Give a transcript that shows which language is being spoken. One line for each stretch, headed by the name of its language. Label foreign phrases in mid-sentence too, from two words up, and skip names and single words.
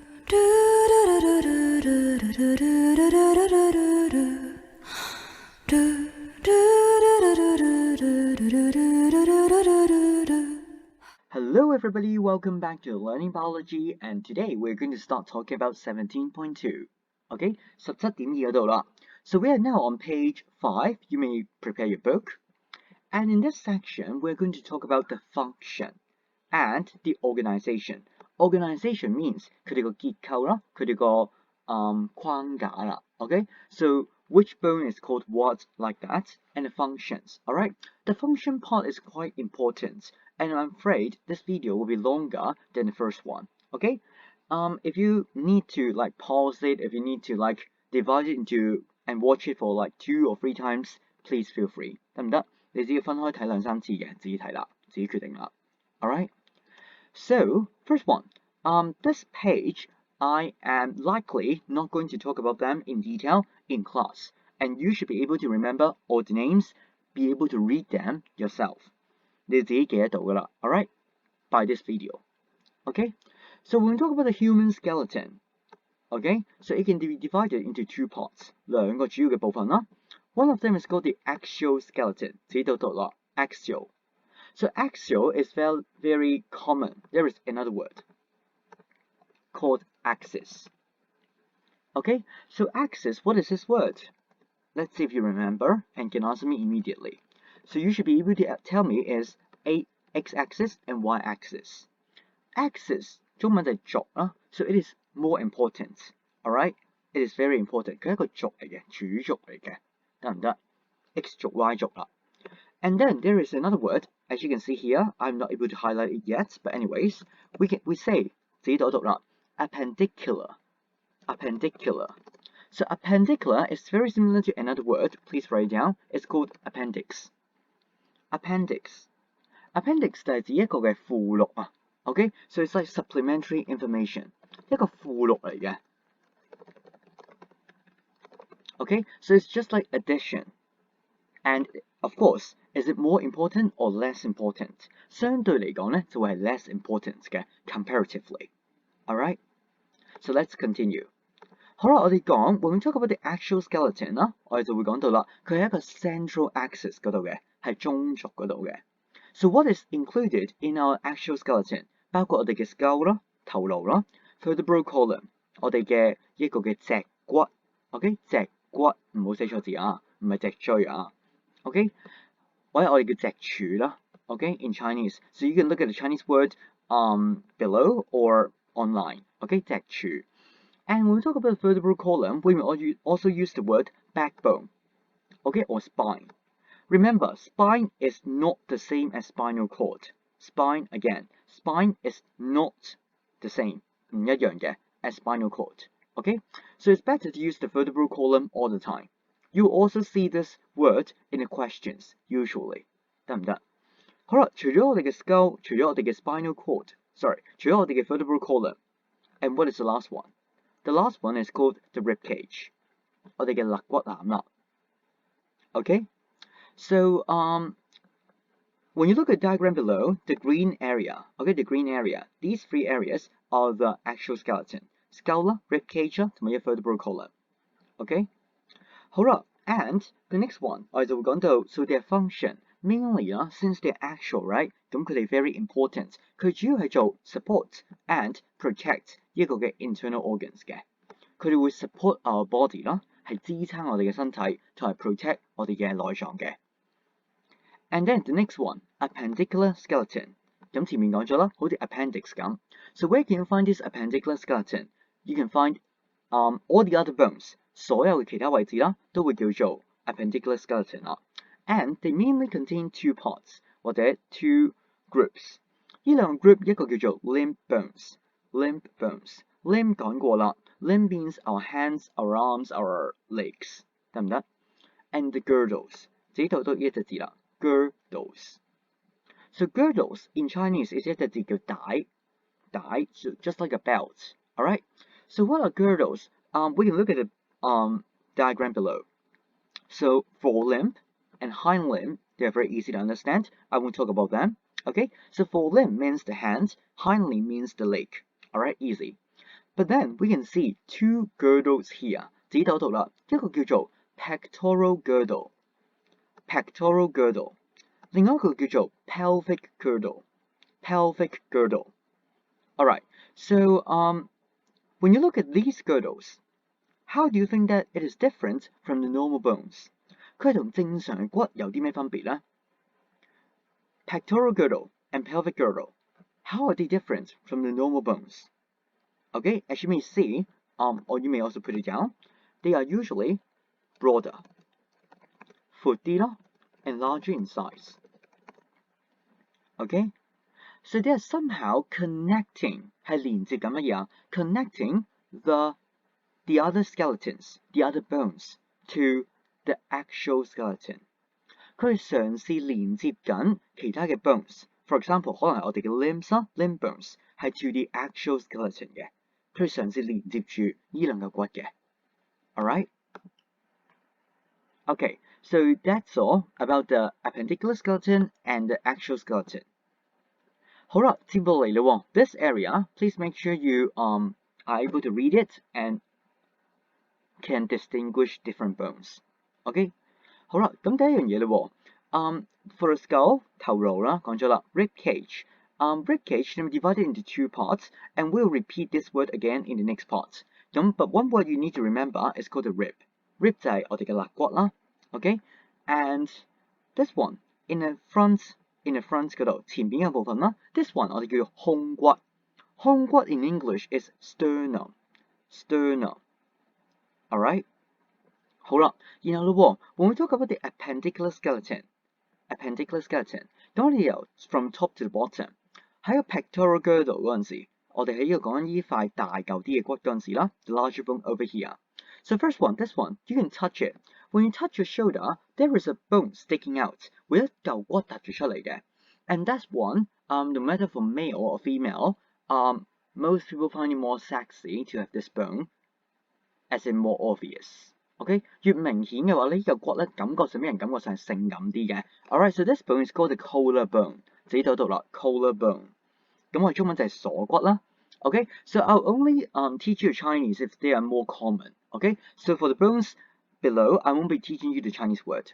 English: Hello everybody, welcome back to Learning Biology, and today we're going to start talking about 17.2.
Cantonese: Okay, 17.2嗰度啦.
English: So we are now on page 5. You may prepare your book. And in this section, we're going to talk about the function and the organization. Organization means
Cantonese: 佢哋個結構啦，佢哋個框架啦。
English: Okay, so which bone is called what, like that, and the functions. Alright, the function part is quite important, and I'm afraid this video will be longer than the first one. Okay, if you need to like pause it, if you need to like divide it into and watch it for like 2 or 3 times, please feel free.
Cantonese: 得唔得？你自己分開睇2、3次嘅，自己睇啦，自己決定啦。
English: Alright, so first one, this page I am likely not going to talk about them in detail in class, and you should be able to remember all the names, be able to read them yourself.
Cantonese: 你自己記得到㗎啦
English: alright, by this video. Okay, so when we talk about the human skeleton, okay, so it can be divided into 2 parts,
Cantonese: 兩個主要嘅部分啦。
English: One of them is called the axial skeleton.
Cantonese: 自己都讀啦
English: axial. So axial is very common. There is another word called axis. Okay, so axis, what is this word? Let's see if you remember and can answer me immediately. So you should be able to tell me is a x-axis and y-axis.
Cantonese: Axis 中文就係軸啦,
English: so it is more important. Alright, it is very important.
Cantonese: 佢係一個軸嚟嘅，主軸嚟嘅，得唔得？ X 軸 Y 軸啦。
English: And then there is another word, as you can see here. I'm not able to highlight it yet, but anyways, we say
Cantonese: 自己讀啦
English: appendicular. Appendicular. So appendicular is very similar to another word. Please write it down. It's called appendix. Appendix. Appendix
Cantonese: 就係指一個嘅附錄啊。
English: Okay, so it's like supplementary information.
Cantonese: 一個附錄嚟嘅。
English: Okay, so it's just like addition. And of course, is it more important or less important?
Cantonese: 相對嚟講咧，就會係
English: less important
Cantonese: 嘅 comparatively.
English: Alright, so let's continue.
Cantonese: 好啦，我哋講
English: when we talk about the actual skeleton
Cantonese: 啦，我哋就會講到啦，佢係一個
English: central axis
Cantonese: 嗰度嘅，係中軸嗰度嘅。
English: So what is included in our actual skeleton？
Cantonese: 包括我哋嘅 skull 啦，頭顱啦 ，
English: vertebral column，
Cantonese: 我哋嘅一個嘅脊骨 ，OK， 脊骨唔好寫錯字啊，唔係脊椎啊 ，OK， 或者我哋嘅脊柱啦 ，
English: OK in Chinese. So you can look at the Chinese word below or online, OK 脊柱。And when we talk about the vertebral column, we will also use the word backbone, okay, or spine. Remember, spine is not the same as spinal cord. Spine, again, spine is not the same,
Cantonese: 唔一樣嘅
English: as spinal cord. Okay, so it's better to use the vertebral column all the time. You will also see this word in the questions, usually.
Cantonese: 得唔得？好啦，除咗我哋嘅 skull， 除咗我哋嘅
English: spinal cord，
Cantonese: 除咗我哋嘅
English: vertebral column, and what is the last one? The last one is called the rib cage.
Cantonese: 我哋嘅肋骨腩啦。
English: Okay, so when you look at the diagram below, the green area, okay, the green area, these 3 areas are the actual skeleton. Skull 啦 rib cage 啦，
Cantonese: 同埋一
English: vertebral column. Okay, 好啦 and the next one
Cantonese: 我哋就會講到
English: so their function mainly 啦 since they're actual, right?
Cantonese: 咁佢哋
English: very important.
Cantonese: 佢主要係做
English: support and protect
Cantonese: 一個嘅
English: internal organs
Cantonese: 嘅。佢哋會
English: support our body
Cantonese: 啦，係支撐我哋嘅身體，同埋 protect 我哋嘅內臟嘅。
English: And then the next one, appendicular skeleton.
Cantonese: 咁前面講咗啦，好似
English: appendix 咁。So where can you find this appendicular skeleton? You can find all the other bones.
Cantonese: 所有嘅其他位置啦，都會叫做 appendicular skeleton 啦。
English: And they mainly contain 2 parts
Cantonese: 或者
English: 2 groups.
Cantonese: 呢兩個 group 一個叫做
English: limb bones. Limb bones. Limb 講過啦 ，limb means our hands, our arms, our legs，
Cantonese: 得唔得
English: ？And the girdles，
Cantonese: 自己讀到呢一隻字啦
English: ，girdles。So girdles in Chinese is
Cantonese: 一隻字叫帶
English: ，so just like a belt. Alright. So what are girdles? We can look at the diagram below. So forelimb and hind limb, they are very easy to understand. I won't talk about them. Okay. So forelimb means the hand, hind limb means the leg. Alright, easy. But then we can see two girdles here，
Cantonese: 指到度啦，一個叫做
English: pectoral girdle，pectoral girdle，
Cantonese: 另外一個叫做
English: pelvic girdle，pelvic girdle。Alright, so when you look at these girdles, how do you think that it is different from the normal bones?
Cantonese: 佢係同正常嘅骨有啲咩分別呢？
English: Pectoral girdle and pelvic girdle, how are they different from the normal bones? Okay, as you may see, or you may also put it down, they are usually broader,
Cantonese: 闊啲啦,
English: and larger in size. Okay, so they are somehow connecting
Cantonese: 係連接緊乜嘢啊
English: ？Connecting the other skeletons, the other bones to the actual skeleton.
Cantonese: 佢係嘗試連接緊其他嘅 bones.
English: For example,
Cantonese: 可能係我哋嘅 limbs 啦 ，
English: limb bones
Cantonese: 係
English: to the actual skeleton
Cantonese: 嘅。佢嘗試連接住呢兩個骨嘅。Alright?
English: Okay, so that's all about the appendicular skeleton and the actual skeleton.
Cantonese: 好啦，接落嚟啦
English: ，this area, please make sure you are able to read it and can distinguish different bones. Okay?
Cantonese: 好啦，咁第一樣嘢啦
English: for the skull
Cantonese: 頭顱啦，講咗啦 ，
English: rib cage. Rib cage can be divided into two parts, and we'll repeat this word again in the next part. But one word you need to remember is called the rib. Rib
Cantonese: 就係我哋嘅肋骨啦
English: ，OK? And this one in the front
Cantonese: 嗰度前邊嘅部分啦
English: ，this one
Cantonese: 我哋叫做胸骨。
English: 胸骨 in English is sternum. Alright?
Cantonese: 好啦，然後咯
English: when we talk about the appendicular skeleton,
Cantonese: 咁我哋由
English: from top to the bottom
Cantonese: 喺個
English: pectoral girdle
Cantonese: 嗰陣時，我哋喺呢度講緊呢塊大嚿啲嘅骨嗰陣時啦 ，
English: the larger bone over here. So first one, this one, you can touch it. When you touch your shoulder, there is a bone sticking out，
Cantonese: 會一嚿骨突咗出嚟嘅。
English: And that's one, no matter for male or female, most people find it more sexy to have this bone, as in more obvious.
Cantonese: OK， 越明顯嘅話呢嚿骨咧，感覺上俾人感覺上係性感啲嘅。
English: Alright, so this bone is called the collarbone.
Cantonese: 自己睇到啦
English: ，collarbone。
Cantonese: 咁我哋中文就係鎖骨啦。
English: Okay, so I'll only teach you Chinese if they are more common. Okay, so for the bones below, I won't be teaching you the Chinese word.